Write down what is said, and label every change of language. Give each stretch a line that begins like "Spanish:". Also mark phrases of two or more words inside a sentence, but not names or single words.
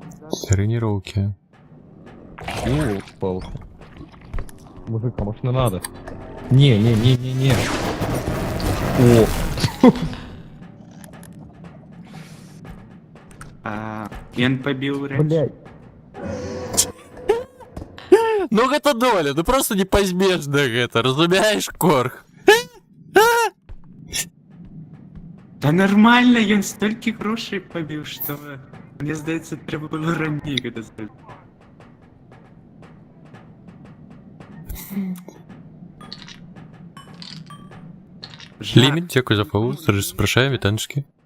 Russian: Тренировки. О, палка. Мужик, а может не надо? Не. О,
Ukrainian: Він побив речі. блядь.
Belarusian: Ну гэта доля, ну просто непазбежна гэта, разумееш, Корг?
Ukrainian: Та нормально, ён стільки грошей побив, що мені здається, треба було раніше це зробити. Ліміт, дякую за фоллоу, запрошаю, вітанчики.